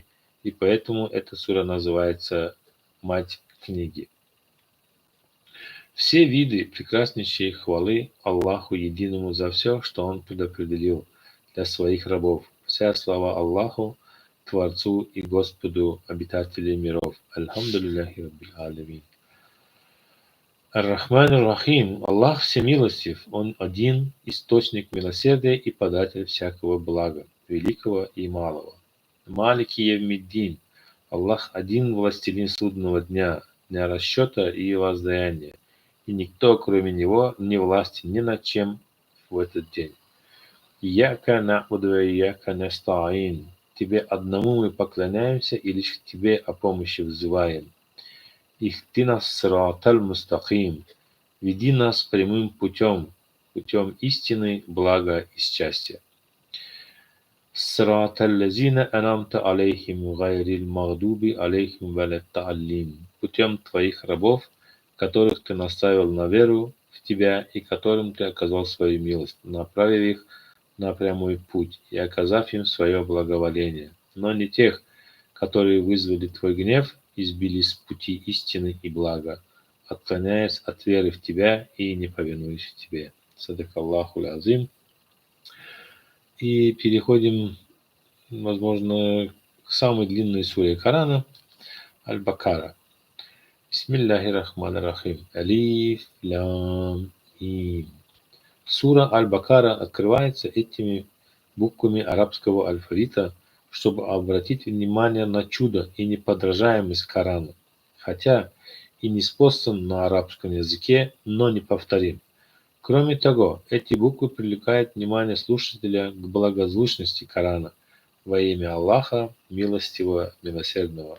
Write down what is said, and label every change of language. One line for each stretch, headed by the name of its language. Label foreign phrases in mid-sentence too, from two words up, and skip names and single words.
Russian: И поэтому эта сура называется «Мать книги». Все виды прекраснейшей хвалы Аллаху Единому за все, что Он предопределил для своих рабов. Вся слава Аллаху, Творцу и Господу, обитателей миров.
Arabic: الحمد لله رب العالمين. الرحمن الرحيم.
Russian: Аллах всемилостив. Он один, источник милосердия и податель всякого блага, великого и малого.
Arabic: مالك يوم الدين.
Russian: Аллах один, властелин судного дня, дня расчета и воздаяния. И никто, кроме Него, не властен ни над чем в этот день.
Arabic: إياك نعبد وإياك نستعين.
Russian: Тебе одному мы поклоняемся и лишь к Тебе о помощи взываем.
Arabic: اهدنا الصراط المستقيم.
Russian: Веди нас прямым путем, путем истины, блага и счастья.
Arabic: صراط الذين أنعمت عليهم غير المغضوب عليهم ولا الضالين.
Russian: Путем Твоих рабов, которых Ты наставил на веру в Тебя и которым Ты оказал свою милость, направив их на прямой путь и оказав им свое благоволение, но не тех, которые вызвали Твой гнев и сбили с пути истины и блага, отклоняясь от веры в Тебя и не повинуясь Тебе.
Arabic: صدق الله العظيم.
Russian: И переходим, возможно, к самой длинной суре Корана, Аль-Бакара.
Arabic: بسم الله الرحمن الرحيم. ألف لام ميم.
Russian: Сура Аль-Бакара открывается этими буквами арабского алфавита, чтобы обратить внимание на чудо и неподражаемость Корана, хотя и не спослан на арабском языке, но неповторим. Кроме того, эти буквы привлекают внимание слушателя к благозвучности Корана во имя Аллаха, Милостивого, Милосердного.